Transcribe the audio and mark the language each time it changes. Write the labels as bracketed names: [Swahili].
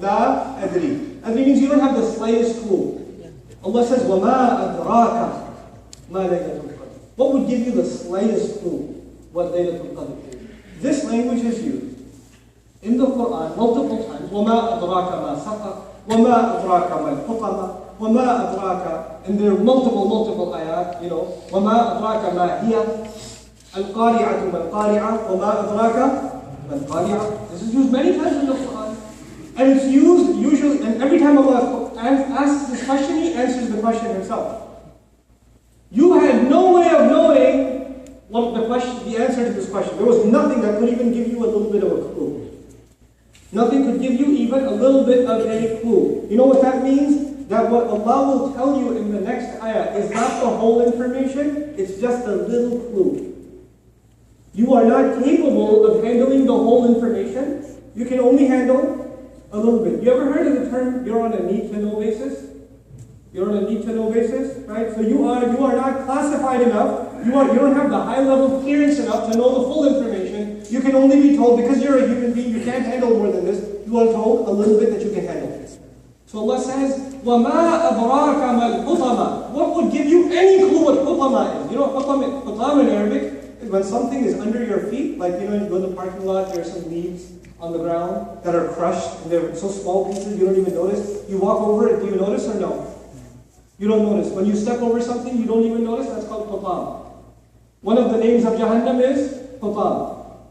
[English] La adri. Adri means you don't have the slightest clue. Allah says, [Arabic] وَمَا أَدْرَاكَ مَا Laylatul'Qadr. [English] What would give you the slightest clue what Laylatul'Qadr is? This language is used in the Quran multiple times. [Arabic] وَمَا أَدْرَاكَ مَا سَقَرَ وَمَا أَدْرَاكَ مَا الْحُطَمَةُ وَمَا أَدْرَاكَ. [English] And there are multiple ayat, [Arabic] وَمَا أَدْرَاكَ مَا هِيَ القارعة ما القارعة وما أدراك ما القارعة. [English] This is used many times in the Quran. And it's used usually, and every time Allah asks this question, He answers the question Himself. You had no way of knowing what the answer to this question. There was nothing that could even give you a little bit of a clue. Nothing could give you even a little bit of a clue. You know what that means? That what Allah will tell you in the next ayah is not the whole information, it's just a little clue. You are not capable of handling the whole information. You can only handle a little bit. You ever heard of the term, you're on a need-to-know basis? You're on a need-to-know basis, right? So you are not classified enough. You don't have the high-level clearance enough to know the full information. You can only be told, because you're a human being, you can't handle more than this. You are told a little bit that you can handle. So Allah says, [Arabic] وَمَا أَدْرَاكَ مَا الْحُطَمَةُ. [English] What would give you any clue what hutama is? You know what hutama in Arabic? When something is under your feet, like you go in the parking lot, there are some leaves on the ground that are crushed, and they're so small pieces you don't even notice. You walk over it, do you notice or no? You don't notice. When you step over something, you don't even notice. That's called hutam. One of the names of Jahannam is hutam.